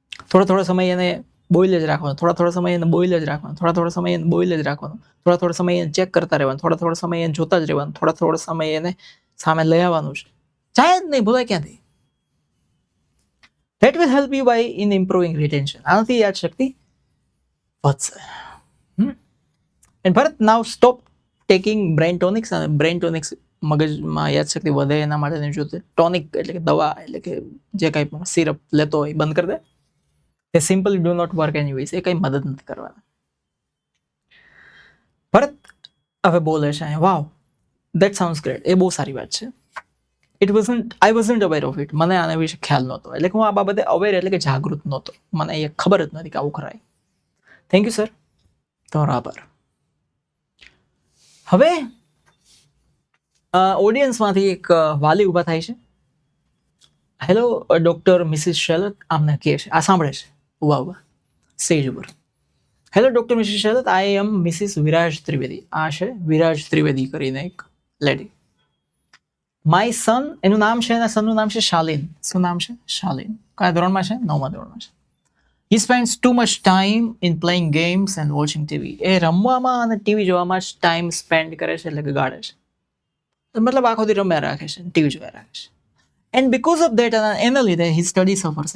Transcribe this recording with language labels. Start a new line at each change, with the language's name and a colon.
Gujarati: થોડો સમય એને બોઇલ જ રાખવાનું, થોડા સમય એને બોઇલ જ રાખવાનું, થોડા સમય એને બોઇલ જ રાખવાનું, થોડા સમય એને ચેક કરતા રહેવાનું, થોડા સમય એને જોતા જ રહેવાનું, થોડા સમય એને સામે લઈ આવવાનું છે. જાય જ નહીં, ભૂલાય ક્યાંથી?
English: That will help you by in improving retention.
Gujarati: આનાથી યાદ શક્તિ વધશે.
English: And Bharat, now stop taking brain tonics.
Gujarati: અને બ્રેઇન ટોનિક્સ મગજમાં યાદશક્તિ વધે એના માટે જો ટોનિક એટલે કે દવા, એટલે કે જે કંઈ પણ સિરપ લેતો હોય બંધ કરી દે.
English: They simply do not work anyways.
Gujarati: એ કંઈ મદદ નથી કરવાના. ભરત હવે બોલે છે, વાવ,
English: that sounds great.
Gujarati: એ બહુ સારી વાત છે.
English: I wasn't aware of it.
Gujarati: મને આના વિશે ખ્યાલ નહોતો, એટલે કે હું આ બાબતે અવેર એટલે કે જાગૃત નહોતો, મને એ ખબર જ નથી કે આવું કરાય.
English: thank you sir,
Gujarati: તમારો આભાર. હવે ઓડિયન્સમાંથી એક વાલી ઊભા થાય છે.
English: hello doctor Mrs Shelat,
Gujarati: આમને કહે છે, આ સાંભળે છે ઉભા સ્ટેજ ઉપર.
English: Hello doctor Mrs Shelat, I am Mrs Viraj Trivedi.
Gujarati: આ છે વિરાજ ત્રિવેદી કરીને એક લેડી.
English: my son,
Gujarati: એનું નામ છે, એના સનનું નામ છે શાલિન. શું નામ છે? શાલિન. કયા ધોરણમાં છે? 9મા ધોરણમાં છે.
English: He spends too much time in playing games and watching TV.
Gujarati: એ રમવામાં અને ટીવી જોવામાં જ ટાઈમ સ્પેન્ડ કરે છે, એટલે કે ગાળે છે. મતલબ આખો દી રમ્યા રાખે છે, ટીવી જોયા રાખે છે.
English: and because of that,
Gujarati: એના લીધે
English: his study suffers.